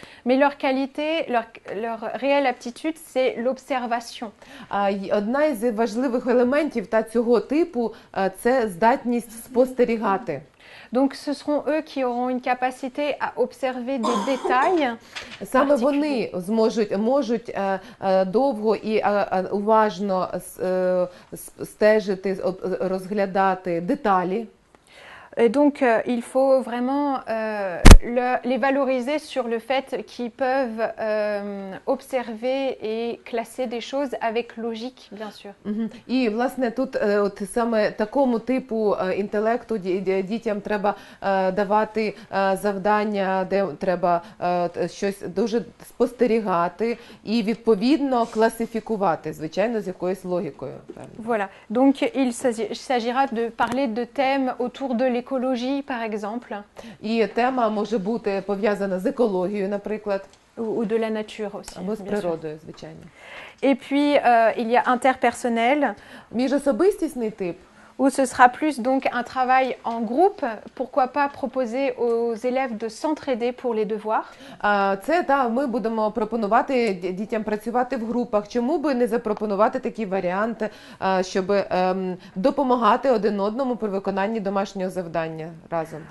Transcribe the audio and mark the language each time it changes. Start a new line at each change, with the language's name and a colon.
French: Mais leur qualité, leur réelle aptitude, c'est l'observation.
Ukrainian: Одна із важливих елементів цього типу – це здатність спостерігати.
French: Donc ce seront eux qui auront une capacité à observer des détails.
Ukrainian: Саме вони можуть довго і уважно стежити, розглядати деталі.
French: Et donc, il faut vraiment les valoriser sur le fait qu'ils peuvent observer et classer des choses avec logique, bien sûr.
Ukrainian: І, власне, тут от саме такому типу інтелекту дітям треба давати завдання, де треба щось дуже спостерігати і, відповідно, класифікувати, звичайно, з якоюсь логікою.
French: Voilà. Donc, il s'agira de parler de thèmes autour de l'écologie, par exemple.
Ukrainian: І тема може бути пов'язана з екологією, наприклад.
French: Ou de la nature aussi.
Ukrainian: Або з природою, звичайно.
French: Et puis, il y a interpersonnel.
Ukrainian: Міжособистісний тип.
French: Où ce sera plus donc un travail en groupe, pourquoi pas proposer aux élèves de s'entraider pour les devoirs.
Ukrainian: Це, ми будемо пропонувати дітям працювати в групах. Чому би не запропонувати такі варіанти, щоб допомагати один одному при виконанні домашнього завдання разом?